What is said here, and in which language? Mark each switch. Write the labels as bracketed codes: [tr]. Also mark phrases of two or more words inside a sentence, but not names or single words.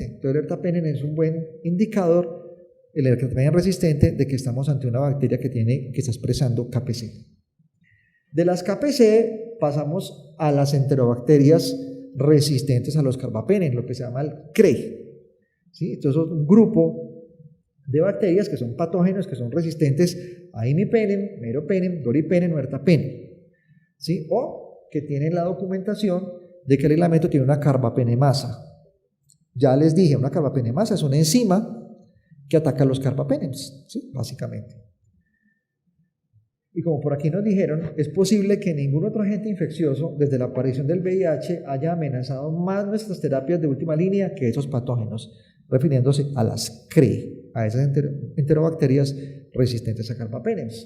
[es] Entonces el ertapenem es un buen indicador, el ertapenem resistente, de que estamos ante una bacteria que está expresando KPC. De las KPC pasamos a las enterobacterias resistentes a los carbapenems, lo que se llama el CRE. ¿Sí? Entonces es un grupo de bacterias que son patógenos, que son resistentes a imipenem, meropenem, doripenem o ertapenem, ¿sí? O que tienen la documentación de que el aislamiento tiene una carbapenemasa. Ya les dije, una carbapenemasa es una enzima que ataca los carbapenems, ¿sí? Básicamente. Y como por aquí nos dijeron, es posible que ningún otro agente infeccioso desde la aparición del VIH haya amenazado más nuestras terapias de última línea que esos patógenos, refiriéndose a las CRE, a esas enterobacterias resistentes a carbapenems.